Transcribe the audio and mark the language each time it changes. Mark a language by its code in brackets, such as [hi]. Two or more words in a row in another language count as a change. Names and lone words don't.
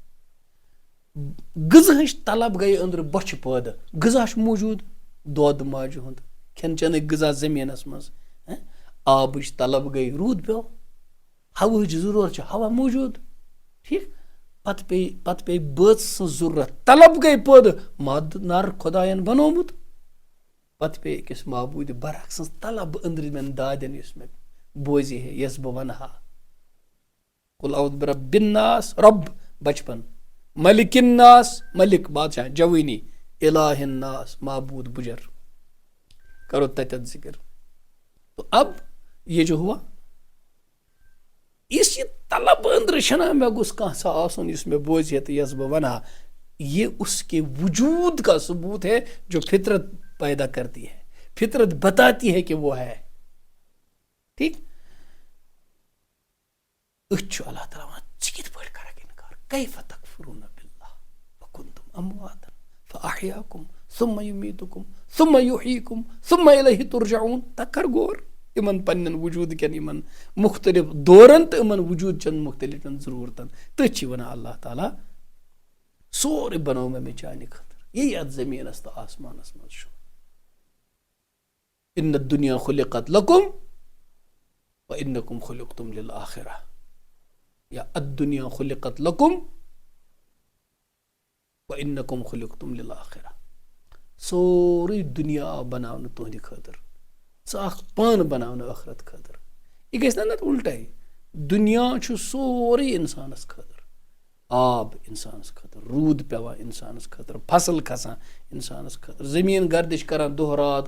[ks] غذہٕچ طلب گٔے أنٛدرٕ بۄچھِ پٲدٕ غذا چھُ موٗجوٗد دۄد ماجہِ ہُنٛد کھٮ۪ن چٮ۪نٕکۍ غذا زٔمیٖنس منٛز آبٕچ طلب گٔے روٗد پیوٚو ہواہٕچ ضروٗرت چھِ ہوا موٗجوٗد ٹھیٖک پتہٕ پے بٲژ سٕنٛز ضروٗرت طلب گٔے پٲدٕ مادٕ نر خۄدایَن بنومُت پتہٕ پے أکِس معبوٗدِ برحق سٕنٛز طلب أنٛدرِمٮ۪ن دادٮ۪ن یُس مےٚ بوزِ ہے یۄس بہٕ ونہٕ ہا [ar] قُل اعوذ برب الناس [ks] رب بچپن [ar] ملک الناس [ks] ملک بادشاہ جوٲنی [ar] الہ الناس [ks] معبوٗد بُجر کرو تتٮ۪تھ ذکر [ur] تو اب یہ جو ہوا [ks] یُس یہِ طلب أنٛدرٕ چھُنہ مےٚ گوٚژھ کانٛہہ سا آسُن یُس مےٚ بوزِ ہے تہٕ یۄس بہٕ ونہٕ ہا [ur] یہ اس کے وجود کا ثبوت ہے جو فطرت پیدا کرتی ہے فطرت بتاتی ہے کہ وہ ہے [ks] ٹھیک أسۍ چھُ اللہ تعالیٰ ونان ژٕ کِتھ پٲٹھۍ کرکھ اِنکار [ar] کیف تکفرون باللہ وکنتم امواتا فاحیاکم ثم یمیتکم ثم یحییکم ثم الیہ ترجعون [ks] تک کر غور یِمن پننٮ۪ن وجوٗد کٮ۪ن یِمن مختلف دورن تہٕ یِمن وجوٗد چٮ۪ن مختلفن ضروٗرتن تٔتھۍ چھِ ونان اللہ تعالیٰ سورُے بنوو مےٚ چانہِ خٲطرٕ یی اتھ زٔمیٖنس تہٕ آسمانس منٛز چھُ [ar] ان الدنیا خلقت لکم وانکم خلقتم للآخرہ [ks] یا [ar] الدنیا خلقت لکم وانکم خلقتم للآخرہ [ks] سورُے دُنیا آو بناونہٕ تُہنٛدِ خٲطرٕ ژٕ اکھ پانہٕ بناونہٕ ٲخرت خٲطرٕ یہِ گژھِ نہ نتہٕ اُلٹے دُنیا چھُ سورُے انسانس خٲطرٕ آب انسانس خٲطرٕ روٗد پیوان انسانس خٲطرٕ فصل کھسان انسانس خٲطرٕ زٔمیٖن گردش کران دۄہ رات